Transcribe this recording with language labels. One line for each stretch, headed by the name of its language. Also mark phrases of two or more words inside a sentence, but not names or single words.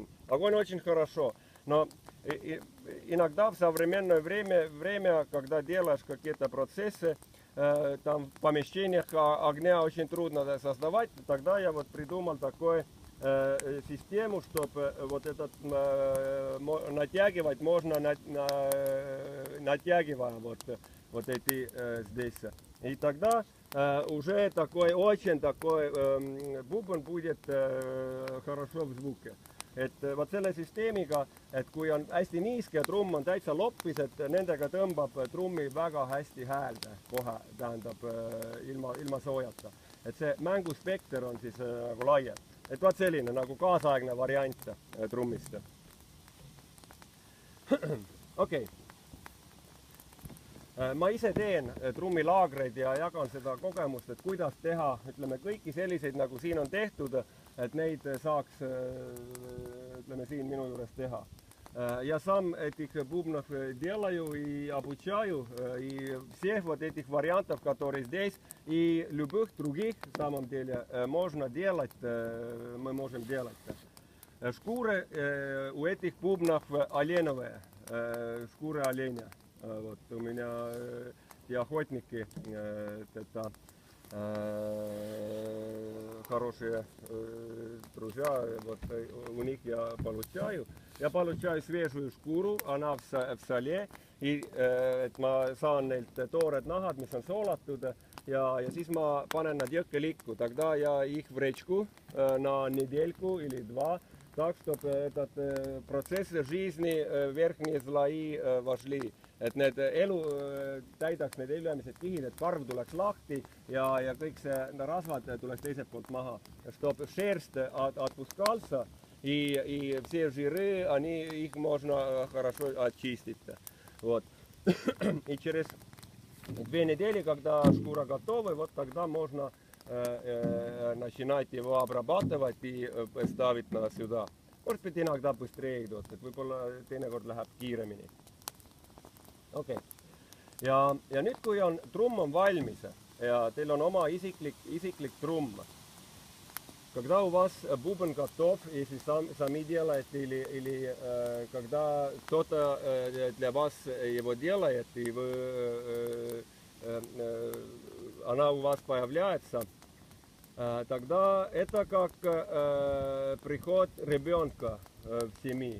Russian: Огонь очень хорошо, но иногда в современное время, когда делаешь какие-то процессы, там в помещениях огня очень трудно создавать, тогда я вот придумал такой систему, чтобы вот этот натягивать можно натягивая вот эти здесь. И тогда уже такой очень такой бубен будет хорошо в звуке.
Estonian: Et vot selle süsteemiga, et kui on hästi niiske ja trumm on täitsa loppis, et nendega tõmbab trummi väga hästi häälde kohe, tähendab ilma soojata. Et see mänguspekter on siis nagu laiem. Et vaat selline nagu kaasaegne variant trummist. Okei. Ma ise teen trummilaagreid ja jagan seda kogemust, et kuidas teha, ütleme, kõiki selliseid, nagu siin on tehtud, et neid saaks, ütleme, siin minu juures teha.
Russian: Я сам этих бубнов делаю и обучаю, и всех вот этих вариантов, которые здесь, и любых других, в самом деле, можно делать, мы можем делать. Шкуры у этих бубнов оленовые, шкуры оленя. Вот у меня и охотники, это хорошие друзья, вот у них я получаю свежую шкуру, она в соле, и
Estonian: et ma saan neilt toored nahad, mis on soolatud, ja siis ma panen nad jõkkelikku,
Russian: тогда я их в речку на недельку или два, так, чтобы этот процесс жизни верхние слои вошли.
Estonian: Et need täidaks need eelmised kihid, et karv tuleks lahti ja kõik see rasvad tuleks teiselt poolt maha.
Russian: Чтобы шерсть отпускался и все жиры, их можно хорошо очистить. Вот. И через 2 недели, когда шкура готова, вот тогда можно начинать его обрабатывать и ставить сюда. Может быть, иногда быстрее идет,
Estonian: võib-olla teinekord läheb kiiremini. Okei. Ja nüüd, kui trumm on valmis ja teil on oma isiklik trumm,
Russian: когда у вас бубен готов, если сами делаете или когда кто-то для вас его делает, и она у вас появляется, тогда это как приход ребенка в семье.